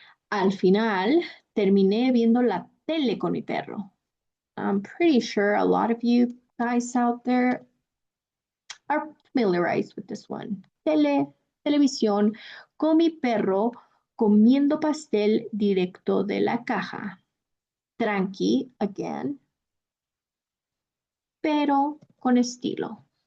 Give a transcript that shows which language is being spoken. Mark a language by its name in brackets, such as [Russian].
[Spanish] Al final, terminé viendo la tele con mi perro. [English] I'm pretty sure a lot of you guys out there are familiarized with this one. [Spanish] Televisión con mi perro comiendo pastel directo de la caja. Tranqui, [English] again, [Spanish] pero con estilo.